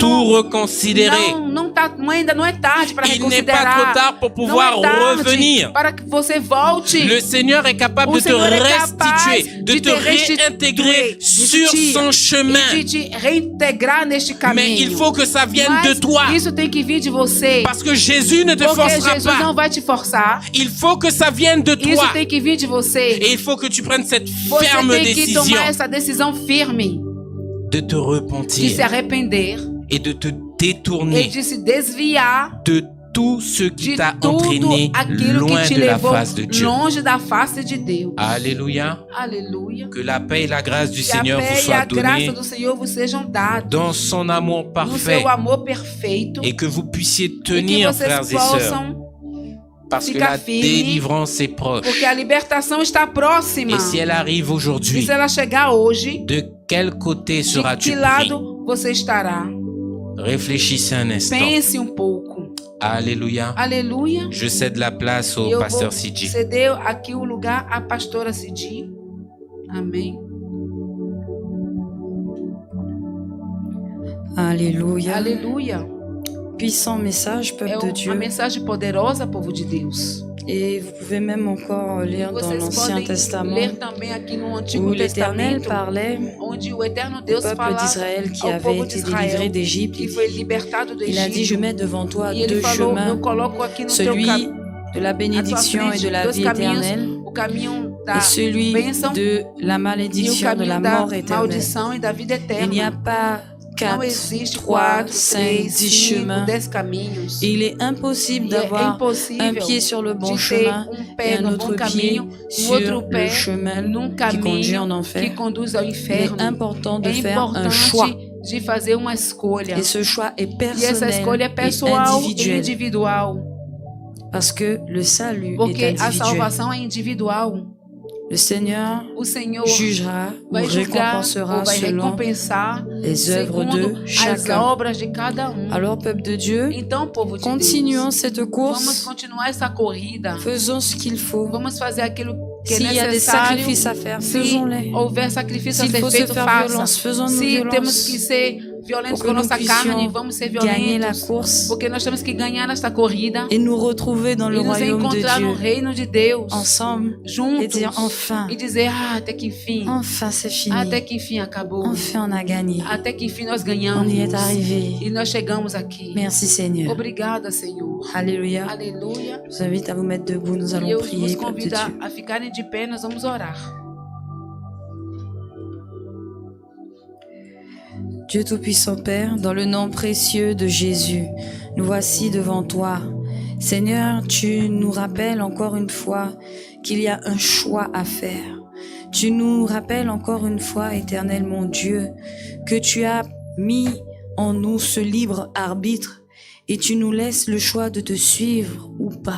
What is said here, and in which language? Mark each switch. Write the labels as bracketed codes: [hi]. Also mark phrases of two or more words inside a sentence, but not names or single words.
[fr] tout [pt] não, [fr] reconsidérer. [pt] ainda não é tarde para [fr] Il n'est pas [pt] reconsiderar. [fr] trop tard pour pouvoir [pt] Não é tarde [fr] revenir. [pt] para que você volte. [fr] Le Seigneur est capable [pt] O [fr] de te [pt] Senhor é [fr] restituer, [pt] capaz [fr] de [pt] de [fr] te [pt] te [fr] réintégrer [pt] restituir, [fr] sur [pt] de te- [fr] son chemin. [pt] E de te reintegrar neste caminho. [fr] Mais il faut que ça vienne [pt] Mas [fr] de toi. [pt] isso tem que vir de você. [fr] Parce que Jésus ne te [pt] Porque [fr] forcera [pt] Jesus [fr] pas. [pt] não vai te forçar. [fr] Il faut que ça vienne de [pt] Isso [fr] toi. [pt] tem que vir de você. [fr] Et il faut que tu prennes cette [pt] Você [fr] ferme [pt] tem que [fr] décision [pt] tomar essa decisão firme [fr] de te [pt] de se [fr] repentir [pt] arrepender [fr] et de te [pt] e [fr] détourner [pt] de se desviar [fr] de tout ce qui [pt] de [fr] t'a [pt] tudo [fr] entraîné [pt] aquilo [fr] loin [pt] que te [fr] de la [pt] levou [fr] face de Dieu. [pt] longe da face de Deus. [fr] Alléluia. [pt] Aleluia. [fr] Que la paix et la grâce du [pt] Que a [fr] Seigneur vous [pt] fé e a [fr] soient données [pt] graça do Senhor vos sejam dados [fr] dans son amour [pt] no [fr] parfait [pt] seu amor perfeito [fr] et que vous puissiez [pt] e que [fr] tenir, [pt] vocês [fr] frères et sœurs, [pt] possam, [fr] parce que [pt] ficar [fr] la [pt] firme, [fr] délivrance est proche. [pt] porque a libertação está próxima. [fr] Et si elle arrive [pt] E [fr] aujourd'hui, [pt] se ela chegar hoje, [fr] de quel côté [pt] de [fr] seras-tu [pt] que [fr] pris? [pt] lado você estará? [fr] Réfléchissez un instant. [pt] Pense um pouco. [fr] Alléluia. [pt] Aleluia. [fr] Je cède la place [pt] E [fr] au [pt] eu [fr] pasteur [pt] vou [fr] Sidi. [pt] ceder aqui o lugar à pastora Cidi. Amém. [fr] Alléluia. [pt] Aleluia. [fr] Puissant message, peuple [pt] É [fr] de Dieu. [pt] uma mensagem poderosa, povo de Deus. [fr] Et vous pouvez même encore lire dans [pt] Vocês [fr] l'Ancien [pt] podem [fr] Testament [pt] ler também aqui no [fr] où [pt] Antigo [fr] l'Éternel [pt] Testamento, [fr] parlait [pt] onde o eterno [fr] au [pt] Deus [fr] peuple [pt] fala [fr] d'Israël qui [pt] ao [fr] avait [pt] povo [fr] été [pt] d'Israël [fr] délivré d'Égypte. [pt] que foi libertado do [fr] Il a dit, je [pt] Egito. [fr] mets devant toi [pt] E ele [fr] deux [pt] falou, eu [fr] chemins, [pt] coloco aqui no teu [fr] celui [pt] caminho, [fr] de la bénédiction et de la [pt] dois [fr] vie [pt] caminhos, [fr] éternelle [pt] o caminho da [fr] et celui [pt] bênção [fr] de la [pt] e o [fr] malédiction, de la [pt] caminho da [fr] mort éternelle. [pt] maldição e da vida [fr] Il n'y a [pt] eterna. [fr] pas [pt] Não [fr] 4, [pt] existe [fr] 3, [pt] 4, [fr] 5, [pt] 3, [fr] 10 [pt] 5, [fr] chemins. [pt] 10 caminhos. [fr] Et il est impossible [pt] E é [fr] d'avoir un [pt] impossível [fr] pied sur le bon [pt] de ter [fr] chemin [pt] pé [fr] et un [pt] no [fr] autre [pt] bom [fr] pied [pt] caminho, [fr] sur [pt] outro [fr] le [pt] pé [fr] chemin [pt] num [fr] qui conduit en [pt] caminho que [fr] enfer. [pt] conduz ao [fr] Il est [pt] inferno. [fr] important de [pt] É [fr] faire un choix. [pt] importante de fazer uma escolha. [fr] Et ce choix est [pt] E essa [fr] personnel [pt] escolha é [fr] et [pt] pessoal e [fr] individuel. [pt] individual. [fr] Parce que le salut est [pt] Porque a [fr] individuel. [pt] salvação é individual. [fr] Le Seigneur [pt] o Senhor [fr] jugera ou [pt] vai julgar [fr] récompensera [pt] ou vai [fr] selon [pt] recompensar [fr] les œuvres [pt] segundo [fr] de [pt] as [fr] chacun. [pt] obras de cada [fr] Alors, peuple de Dieu, [pt] Então, povo de [fr] continuons [pt] Deus, [fr] cette [pt] vamos [fr] course, [pt] continuar essa corrida. [fr] faisons ce qu'il faut. [pt] Vamos fazer aquilo que é [fr] S'il y a des [pt] necessário. [fr] sacrifices à faire, [pt] Se [fr] faisons-les. [pt] houver sacrifício a [fr] S'il [pt] ser [fr] faut se [pt] feito, [fr] faire [pt] faça. [fr] violence, faisons-nous [pt] Se temos [fr] violence [pt] que ser violentos [fr] pour [pt] com [fr] que nous [pt] nossa carne, [fr] puissions [pt] vamos ser [fr] gagner la [pt] violentos. [fr] course [pt] Porque nós temos que ganhar esta corrida [fr] et nous retrouver dans le [pt] e nos [fr] royaume de [pt] encontrar no [fr] Dieu [pt] reino de Deus, [fr] ensemble et [pt] juntos, [fr] dire enfin, [pt] e dizer, até que enfim, [fr] enfin c'est [pt] até [fr] fini, [pt] que enfim acabou, [fr] enfin on a gagné, [pt] até que enfim nós [fr] on [pt] ganhamos, [fr] y est arrivé. [pt] e nós chegamos aqui. [fr] Merci Seigneur. [pt] Obrigada, Senhor. [fr] Alléluia. [pt] Aleluia. [fr] Je vous invite à vous mettre debout, nous [pt] E [fr] allons [pt] eu [fr] prier, [pt] vos [fr] peuple de [pt] convido [fr] Dieu. [pt] a ficarem de pé, nós vamos orar. [fr] Dieu Tout-Puissant Père, dans le nom précieux de Jésus, nous voici devant toi. Seigneur, tu nous rappelles encore une fois qu'il y a un choix à faire. Tu nous rappelles encore une fois, Éternel mon Dieu, que tu as mis en nous ce libre arbitre et tu nous laisses le choix de te suivre ou pas.